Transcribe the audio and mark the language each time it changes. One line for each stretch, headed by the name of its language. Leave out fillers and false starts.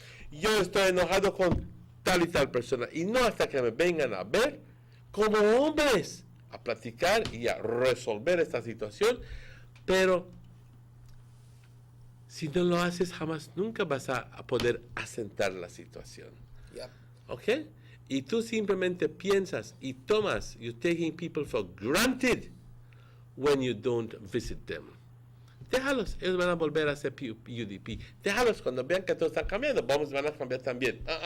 Spanish: Yo estoy enojado con tal y tal persona. Y no hasta que me vengan a ver como hombres a platicar y a resolver esta situación. Pero si no lo haces, jamás nunca vas a poder asentar la situación.
English: Yep.
Spanish: ¿Ok? Y tú simplemente piensas y tomas,
English: you're taking people for granted when you don't visit them.
Spanish: Déjalos, ellos van a volver a ser UDP. Déjalos, cuando vean que todo está cambiando, van a cambiar también.